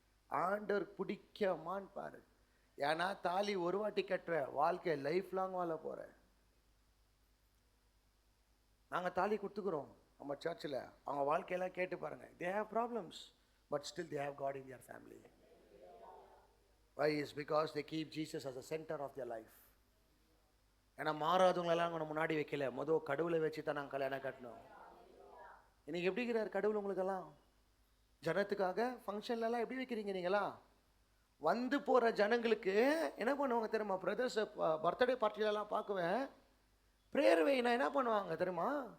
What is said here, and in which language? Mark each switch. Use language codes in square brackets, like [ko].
[ta] ஆண்டவர் பிடிக்கமான்னு பாரு. ஏன்னா தாலி ஒரு வாட்டி கட்டுற, வாழ்க்கை லைஃப் லாங் வாழ போகிற. நாங்கள் தாலி கொடுத்துக்குறோம் நம்ம சர்ச்சில். அவங்க வாழ்க்கையெல்லாம் கேட்டு பாருங்கள். [en] They have problems but still they have God in their family. Why is because they keep Jesus as the center of their life. [ta] ஏன்னா மாறாதவங்களெல்லாம் நம்ம முன்னாடி வைக்கல, முதல் கடவுளை வச்சு தான் நாங்கள் கல்யாணம் கட்டணும். இன்னைக்கு எப்படி இருக்கிறார் கடவுள் உங்களுக்கெல்லாம்? ஜனத்துக்காக ஃபங்க்ஷன்லலாம் எப்படி வைக்கிறீங்க நீங்களா? வந்து போகிற ஜனங்களுக்கு என்ன பண்ணுவாங்க தெரியுமா? பிரதர்ஸ் பர்த்டே பார்ட்டிலெல்லாம் பார்க்குவேன், ப்ரேயர் வைனா என்ன பண்ணுவாங்க தெரியுமா?